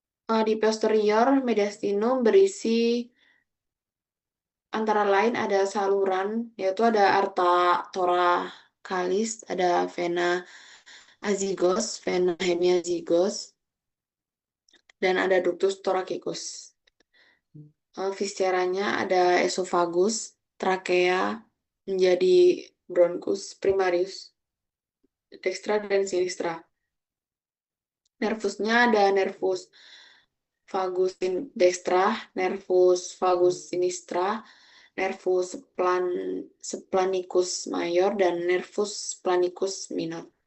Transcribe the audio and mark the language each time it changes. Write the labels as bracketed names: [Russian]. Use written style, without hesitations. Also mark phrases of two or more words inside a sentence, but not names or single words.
[Indonesian] Di posterior mediastinum berisi antara lain ada saluran, yaitu ada [Latin] arta thoracalis, [Indonesian] ada [Latin] vena azygos, vena hemiazygos, [Indonesian] dan ada [Latin] ductus thoracicus. [Indonesian] Visceranya ada esophagus, trakea, menjadi [Latin] bronchus primarius, dextra [Indonesian] dan sinistra. Nervusnya ada [Latin] nervus vagus dextra, nervus vagus sinistra, nervus splanicus mayor, [Indonesian] dan [Latin] nervus splanicus minor.